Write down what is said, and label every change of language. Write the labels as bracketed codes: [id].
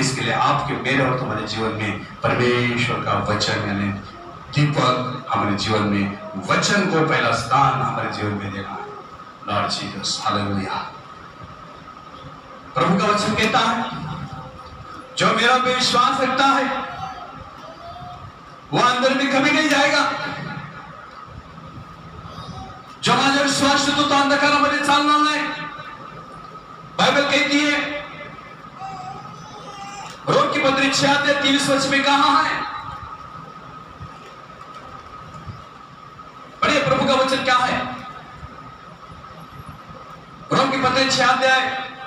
[hi] इसके लिए आपके, मेरे और तुम्हारे जीवन में परमेश्वर का वचन यानी दीपक हमारे जीवन में, वचन को पहला स्थान हमारे जीवन में देना है। Lord Jesus, hallelujah. प्रभु का वचन कहता है, जो मेरा पे विश्वास रखता है वो अंदर में कभी नहीं जाएगा। [mr] जो माझा विश्वास ठेवतो तो अंधकारामध्ये चालणार नाही। [hi] बाइबल कहती है, रोम की पत्री 6:23 में कहा है, पढ़िए प्रभु का वचन क्या है? रोम की पत्री 6